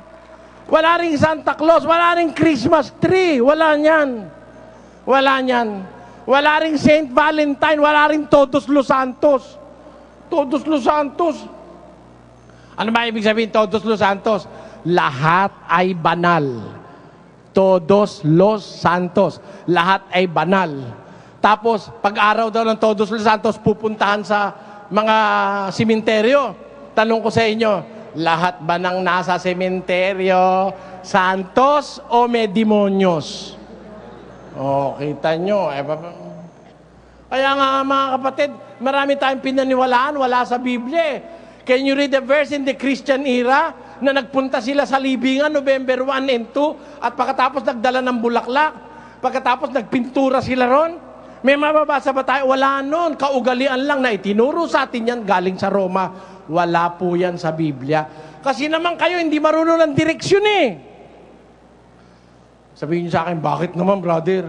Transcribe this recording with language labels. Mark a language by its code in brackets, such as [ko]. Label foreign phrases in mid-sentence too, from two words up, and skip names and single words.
[tl] Wala ring Santa Claus, wala ring [en] Christmas tree. [tl] Wala niyan. Wala niyan. Wala ring Saint Valentine, wala ring Todos los Santos. Todos los Santos. Ano ba ibig sabihin Todos los Santos? Lahat ay banal. Todos los Santos. Lahat ay banal. Tapos, pag-araw daw ng Todos los Santos, pupuntahan sa mga simenteryo. Tanong ko sa inyo, lahat ba ng nasa sementeryo, santos o may demonyos? Oh, kita nyo. Kaya nga mga kapatid, marami tayong pinaniwalaan, wala sa Biblia. [en] Can you read the verse in the Christian era [tl] na nagpunta sila sa libingan [en] November 1 and 2 [tl] at pagkatapos nagdala ng bulaklak, pagkatapos nagpintura sila ron? May mababasa ba tayo? Wala nun. Kaugalian lang na itinuro sa atin yan galing sa Roma. Wala po yan sa Biblia. Kasi naman kayo hindi marunong ng direksyon eh. Sabihin niyo sa akin, bakit naman brother?